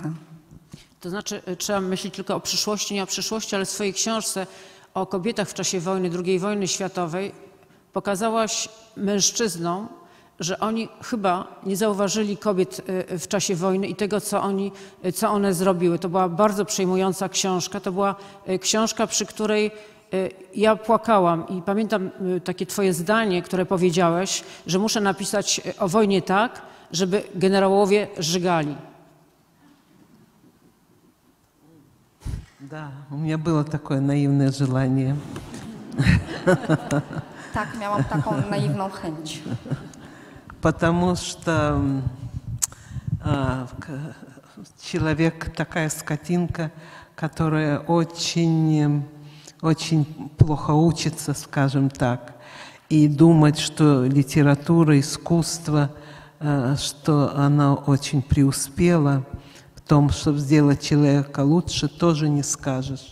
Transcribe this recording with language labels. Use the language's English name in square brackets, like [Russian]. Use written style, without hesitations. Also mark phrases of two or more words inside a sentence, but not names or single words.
[Polish] To znaczy, trzeba myśleć tylko o przyszłości, nie o przyszłości, ale w swojej książce o kobietach w czasie wojny, II wojny światowej pokazałaś mężczyznom, że oni chyba nie zauważyli kobiet w czasie wojny i tego, co one zrobiły. To była bardzo przejmująca książka. To była książka, przy której ja płakałam i pamiętam takie twoje zdanie, które powiedziałeś, że muszę napisać o wojnie tak, żeby generałowie żygali. [Russian] Да, у меня было такое наивное желание. [Polish] Tak, miałam taką naiwną chęć. [Russian] Потому что человек такая скотинка, которая очень, очень плохо учится, скажем так, и думать, что литература, искусство, что она очень преуспела в том, чтобы сделать человека лучше, тоже не скажешь.